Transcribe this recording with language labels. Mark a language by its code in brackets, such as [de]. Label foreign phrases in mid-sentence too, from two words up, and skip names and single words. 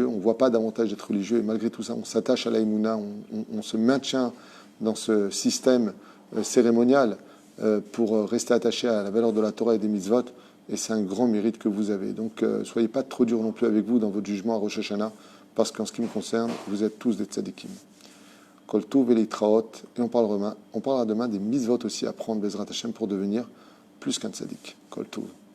[fr] On ne voit pas davantage d'être religieux et malgré tout ça, on s'attache à la Emouna, on se maintient dans ce système cérémonial pour rester attaché à la valeur de la Torah et des mitzvot. Et c'est un grand mérite que vous avez. Donc, soyez pas trop dur non plus avec vous dans votre jugement à Rosh Hashanah, parce qu'en ce qui me concerne, vous êtes tous des tzadikim. [he] כל טוב [fr] et et on parlera demain des mitzvot aussi à prendre [he] בעזרת השם [fr] pour devenir plus qu'un tzadik. [he] כל טוב.